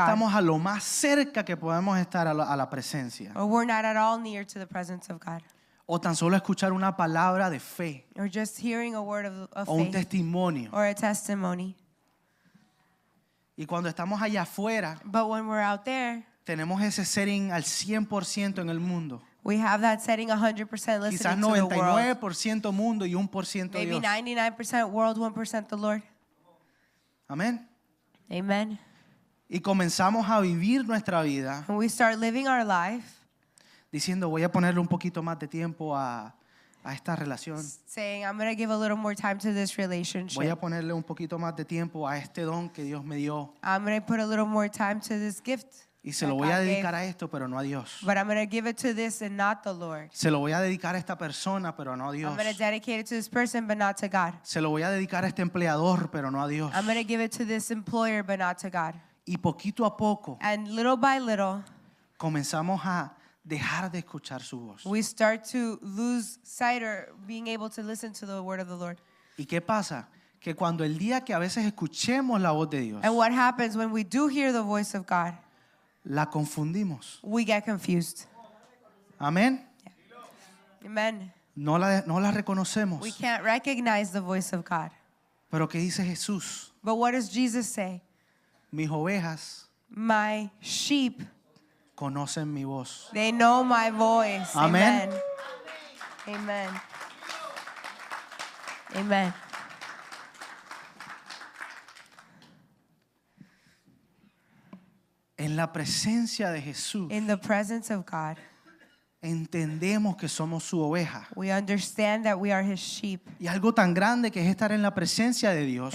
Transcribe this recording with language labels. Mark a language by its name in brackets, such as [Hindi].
[Spanish] estamos a lo más cerca que podemos estar a la presencia. [English] Or we're not at all near to the presence of God. [Spanish] O tan solo escuchar una palabra de fe [English] Or just hearing a word of [Spanish] o un [English] faith [Spanish] testimonio. [English] or a testimony. [Spanish] Y cuando estamos allá afuera, [English] But when we're out there, [Spanish] tenemos ese setting al 100% en el mundo. [English] we have that setting 100% [Spanish] Quizás [English] listening to the world. [Spanish] 99% mundo y 1% [English] Maybe [Spanish] Dios. [English] 99% world, 1% the Lord. [Spanish] Amén. [English] Amen. [Spanish] Y comenzamos a vivir nuestra vida [English] And we start living our life [Spanish] diciendo, voy a ponerle un poquito más de tiempo a esta relación. [English] saying, I'm going to give a little more time to this [Spanish] Voy a [English] relationship. [Spanish] ponerle un poquito más de tiempo a este don que Dios me dio. [English] I'm going to put a little more time to this gift. [Spanish] Y se [English] that [Spanish] lo voy a [English] God [Spanish] dedicar [English] gave. [Spanish] a esto, pero no a Dios. [English] But I'm going to give it to this and not the Lord. [Spanish] Se lo voy a dedicar a esta persona, pero no a Dios. [English] I'm going to dedicate it to this person, but not to God. [Spanish] Se lo voy a dedicar a este empleador, pero no a Dios. [English] I'm going to give it to this employer, but not to God. [Spanish] Y poquito a poco [English] And little by little, [Spanish] comenzamos a dejar de escuchar su voz. [English] we start to lose sight or being able to listen to the word of the Lord. [Spanish] ¿Y qué pasa? Que cuando el día que a veces escuchemos la voz de Dios, [English] And what happens when we do hear the voice of God? [Spanish] la confundimos. [English] We get confused. [Spanish] Amén. [English] Amen. [Spanish] No la reconocemos. [English] We can't recognize the voice of God. [Spanish] Pero ¿qué dice Jesús? [English] But what does Jesus say? [Spanish] Mis ovejas [English] My sheep, [Spanish] conocen mi voz. [English] they know my voice. Amen. Amen. Amen. [Spanish] En la presencia de Jesús [English] In the presence of God, [Spanish] entendemos que somos su oveja. [English] We understand that we are his sheep. [Spanish] Y algo tan grande que es estar en la presencia de Dios